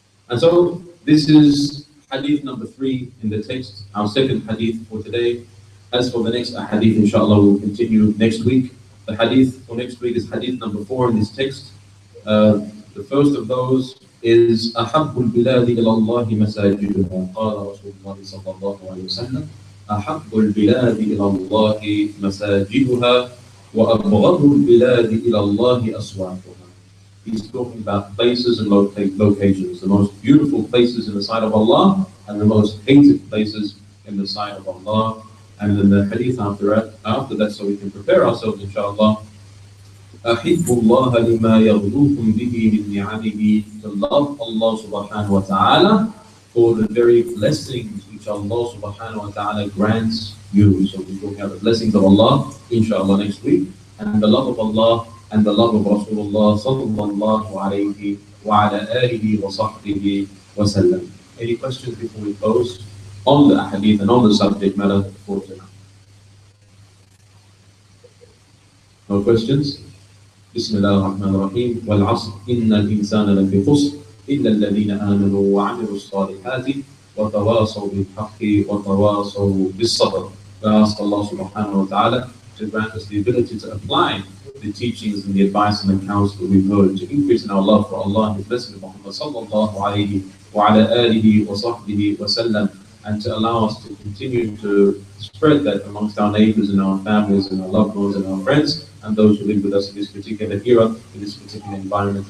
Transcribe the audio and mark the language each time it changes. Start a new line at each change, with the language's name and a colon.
English: And so this is hadith number 3 in the text, our second hadith for today. As for the next hadith, inshallah, we'll continue next week. The hadith for next week is hadith number 4 in this text. The first of those is
Arabic: أحب البلاد إلى الله مساجدها. قال رسول الله صلى الله عليه وسلم أحب البلاد إلى الله مساجدها وأبغض البلاد إلى الله أسواقها.
English: He's talking about places and locations, the most beautiful places in the sight of Allah and the most hated places in the sight of Allah. And then the hadith after that, so we can prepare ourselves, inshallah.
Arabic: أحب الله لما يغلوكم به من نعمه.
English: To love Allah subhanahu wa ta'ala for the very blessings which Allah subhanahu wa ta'ala grants you. So we're talking about the blessings of Allah, inshallah, next week. And the love of Allah and the love of Rasulullah sallallahu alayhi wa ala alihi wa sahbihi wa sallam. Any questions before we close on the hadith and on the subject matter for tonight? No questions?
Arabic: بسم الله الرحمن الرحيم والعصر إن الإنسان لفي خسر إلا الذين آمنوا وعملوا الصالحات وتواصوا بالحق وتواصوا بالصبر.
English: We ask Allah subhanahu wa ta'ala to grant us the ability to apply the teachings and the advice and the counsel that we've heard, to increase in our love for Allah and His blessing of Muhammad sallallahu alayhi wa ala alihi wa sahbihi wa sallam, and to allow us to continue to spread that amongst our neighbors and our families and our loved ones and our friends and those who live with us in this particular era, in this particular environment.